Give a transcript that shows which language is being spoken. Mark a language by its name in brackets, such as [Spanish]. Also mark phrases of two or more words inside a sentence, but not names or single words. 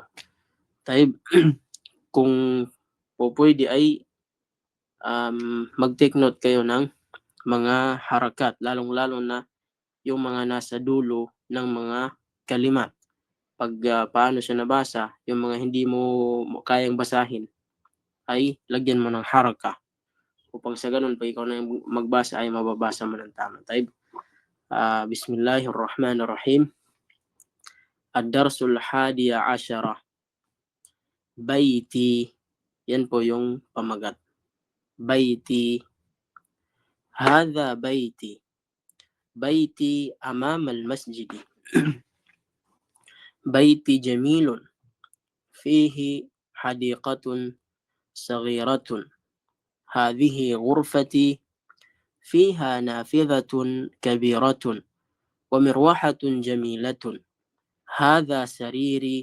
[Filipino] Taib, kung po pwede ay mag- [English] take note [Filipino] kayo ng mga harakat, lalong-lalo na yung mga nasa dulo ng mga kalimat. Pag paano siya nabasa, yung mga hindi mo kayang basahin, ay lagyan mo ng haraka. Upang sa ganun, pag ikaw na yung magbasa, ay mababasa mo ng tama. Taib. [Arabic] بسم الله الرحمن الرحيم. الدرس الحادي عشر. Baiti. [Filipino] Yan po yung pamagat. [Arabic] بيتي. هذا بيتي. بيتي أمام المسجد. بيتي جميل. فيه حديقة صغيرة. هذه غرفتي فيها نافذة كبيرة ومروحة جميلة هذا سريري